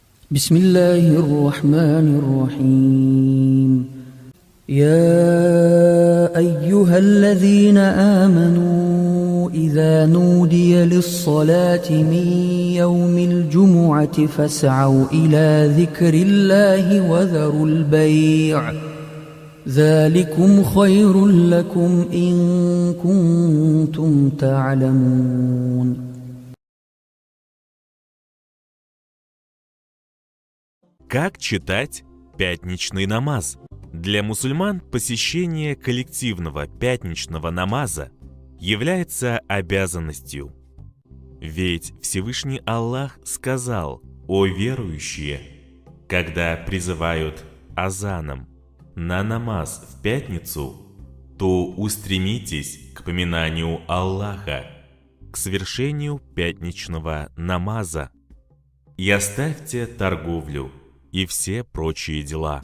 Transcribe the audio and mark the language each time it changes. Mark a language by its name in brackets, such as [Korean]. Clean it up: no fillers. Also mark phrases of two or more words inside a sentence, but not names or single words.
[Arabic] بسم الله الرحمن الرحيم يا أيها الذين آمنوا إذا نودي للصلاة من يوم الجمعة فاسعوا إلى ذكر الله وذروا البيع ذلكم خير لكم إن كنتم تعلمون. [Russian] Как читать пятничный намаз? Для мусульман посещение коллективного пятничного намаза является обязанностью. Ведь Всевышний Аллах сказал: «О верующие, когда призывают азаном на намаз в пятницу, то устремитесь к поминанию Аллаха, к совершению пятничного намаза, и оставьте торговлю и все прочие дела.